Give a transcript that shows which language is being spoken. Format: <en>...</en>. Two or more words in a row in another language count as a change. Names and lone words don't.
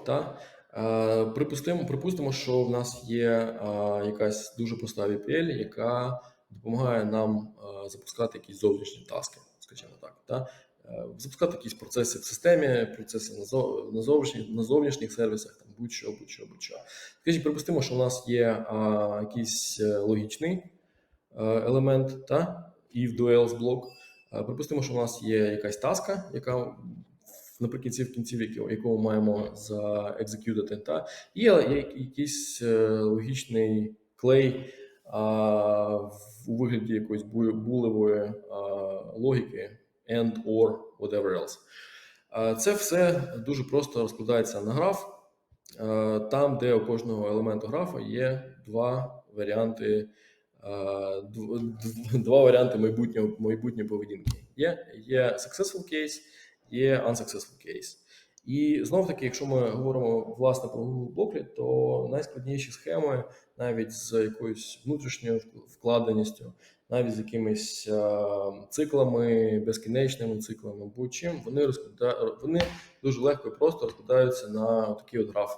<uk>Припустимо, що в нас є якась дуже проста VPL, яка допомагає нам запускати якісь зовнішні таски, скажімо так. Запускати якісь процеси в системі, процеси на зовнішніх сервісах, там будь-що. Скажіть, припустимо, що у нас є якийсь логічний елемент,</uk> <en>if duels</en> <uk>блок. Припустимо, що у нас є якась таска, яка в кінці яку маємо заекзекютити, і є якийсь логічний клей у вигляді якоїсь булевої логіки</uk> <en>and, or, whatever else.</en> <uk>Це все дуже просто розкладається на граф, там, де у кожного елементу графа є два варіанти майбутньої поведінки. Є</uk> <en>successful case,</en> <uk>є</uk> <en>unsuccessful case.</en> <uk>І знов-таки, якщо ми говоримо власне про Google блоки, то найскладніші схеми, навіть з якоюсь внутрішньою вкладеністю, навіть з якимись циклами, безкінечними циклами, будь-чим, вони дуже легко і просто розкладаються на такий от граф.</uk>